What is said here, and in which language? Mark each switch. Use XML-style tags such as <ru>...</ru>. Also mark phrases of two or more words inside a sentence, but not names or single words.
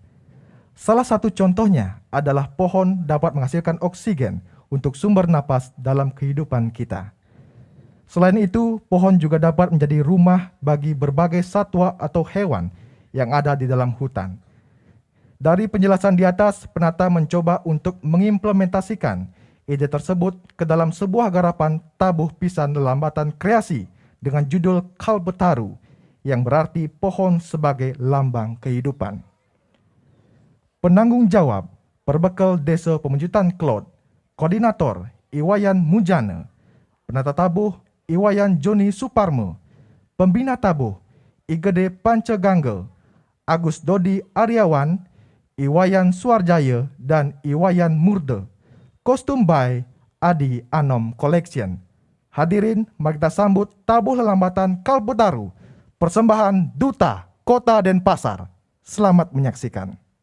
<id>Salah satu contohnya adalah pohon dapat menghasilkan oksigen untuk sumber napas dalam kehidupan kita. Selain itu, pohon juga dapat menjadi rumah bagi berbagai satwa atau hewan yang ada di dalam hutan. Dari penjelasan di atas, penata mencoba untuk mengimplementasikan ide tersebut ke dalam sebuah garapan tabuh pisan lelambatan kreasi dengan judul Kalpataru, yang berarti pohon sebagai lambang kehidupan. Penanggung jawab Perbekal Desa Pemejutan Klot, Koordinator Iwayan Mujana, Penata Tabuh Iwayan Joni Suparmo, Pembina Tabuh Igede Pancagangga, Agus Dodi Aryawan, Iwayan Suarjaya, dan Iwayan Murde. Kostum by Adi Anom Collection. Hadirin, mari kita sambut tabuh lelambatan Kalpataru, persembahan Duta Kota Denpasar. Selamat menyaksikan.</id>